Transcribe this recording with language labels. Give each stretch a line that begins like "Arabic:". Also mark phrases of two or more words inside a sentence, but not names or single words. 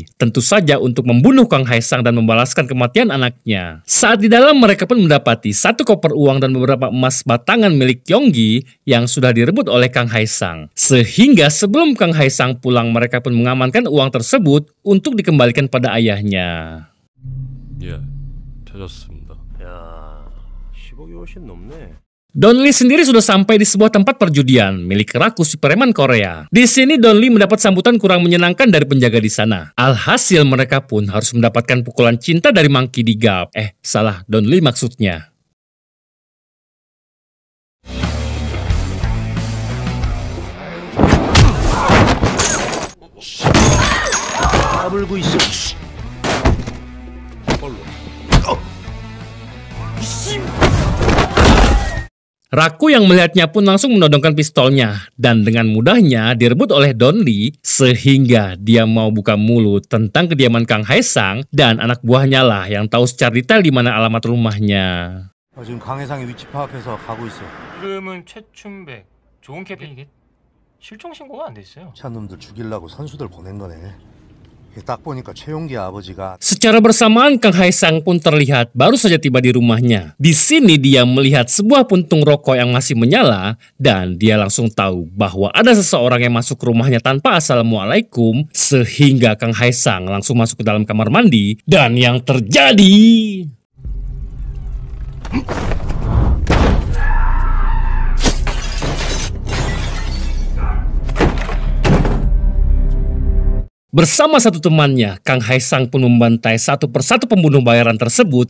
Indonesian: Tentu saja untuk membunuh Kang Hae Sang dan membalaskan kematian anaknya. Saat di dalam, mereka pun mendapati satu koper uang dan beberapa emas batangan milik Yonggi yang sudah direbut oleh Kang Hae Sang. Sehingga sebelum Kang Hae Sang pulang, mereka pun mengamankan uang tersebut untuk dikembalikan pada ayahnya.
Korean: 예, 찾았습니다. 야, 10억이 훨씬 넘네.
Indonesian: Don Lee sendiri sudah sampai di sebuah tempat perjudian milik Raku si preman Korea. Di sini Don Lee mendapat sambutan kurang menyenangkan dari penjaga di sana. Alhasil mereka pun harus mendapatkan pukulan cinta dari Monkey D. Gap. Salah, Don Lee maksudnya.
Korean: 까불고 있어.
Indonesian: Raku yang melihatnya pun langsung menodongkan pistolnya dan dengan mudahnya direbut oleh Don Lee sehingga dia mau buka mulut tentang kediaman Kang Hae Sang dan anak buahnya lah yang tahu secara detail di mana alamat rumahnya.
Korean: 지금 강해상의 위치 파악해서 가고 있어. 이름은 최춘백. 좋은 캐피 이게 실종 신고가 안 돼 있어요. 찬 놈들 죽이려고 선수들 보낸 거네. 딱 보니까 최용기 아버지가
Indonesian: Secara bersamaan Kang Hae Sang pun terlihat baru saja tiba di rumahnya. Di sini dia melihat sebuah puntung rokok yang masih menyala dan dia langsung tahu bahwa ada seseorang yang masuk ke rumahnya tanpa assalamualaikum sehingga Kang Hae Sang langsung masuk ke dalam kamar mandi dan yang terjadi bersama satu temannya, Kang Hae Sang pun membantai satu persatu pembunuh bayaran tersebut.